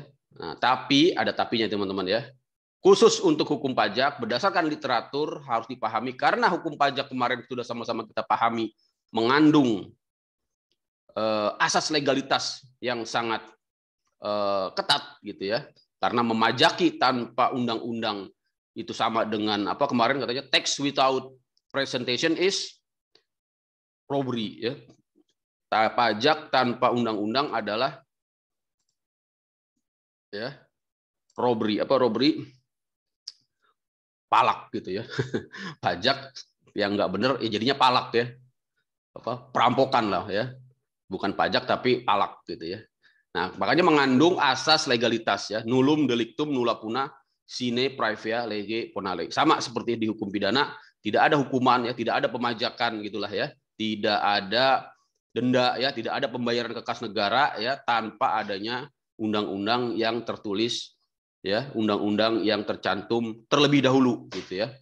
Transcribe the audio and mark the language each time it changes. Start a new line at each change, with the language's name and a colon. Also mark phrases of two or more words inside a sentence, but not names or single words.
Indonesian: Nah, tapi ada tapinya teman-teman ya. Khusus untuk hukum pajak berdasarkan literatur harus dipahami, karena hukum pajak kemarin sudah sama-sama kita pahami mengandung asas legalitas yang sangat ketat gitu ya. Karena memajaki tanpa undang-undang itu sama dengan apa kemarin katanya
English: tax without presentation is robbery
Indonesian: ya. Pajak tanpa undang-undang adalah ya robbery, apa robbery, palak gitu ya. Pajak yang nggak benar ya jadinya palak ya, apa perampokan lah ya, bukan pajak tapi palak gitu ya. Nah makanya mengandung asas legalitas ya,
Latin: nullum delictum nulla puna sine praevia lege ponale.
Indonesian: Sama seperti di hukum pidana, tidak ada hukuman ya, tidak ada pemajakan gitulah ya, tidak ada denda ya, tidak ada pembayaran ke kas negara ya tanpa adanya undang-undang yang tertulis ya, undang-undang yang tercantum terlebih dahulu gitu ya.